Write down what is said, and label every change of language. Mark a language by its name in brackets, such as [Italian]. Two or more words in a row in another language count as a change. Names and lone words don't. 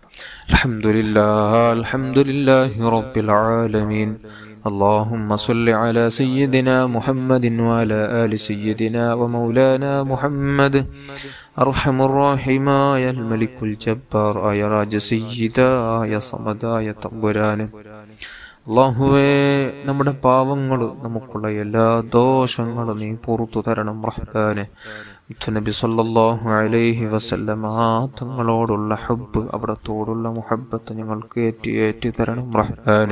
[Arabic] الحمد لله رب العالمين. اللهم صل على سيدنا محمد وعلى آل سيدنا ومولانا محمد. أرحم الراحمين الملك الجبار يا راج سيدا يا صمدا يا തമ്പുരാൻ. [Malayalam] അല്ലാഹുവേ, നമ്മുടെ പാവങ്ങൾ, നമുക്കുള്ള എല്ലാ ദോഷങ്ങളും നീ പുറത്തു തരണം റഹ്മാനെ. നബി [Arabic] صلى الله عليه وسلم [Malayalam] തങ്ങളോടുള്ള ഹബ്ബ്, അവിടത്തോടുള്ള മുഹബ്ബത്ത് ഞങ്ങൾക്ക് ഏറ്റി തരണം റഹ്മാനെ.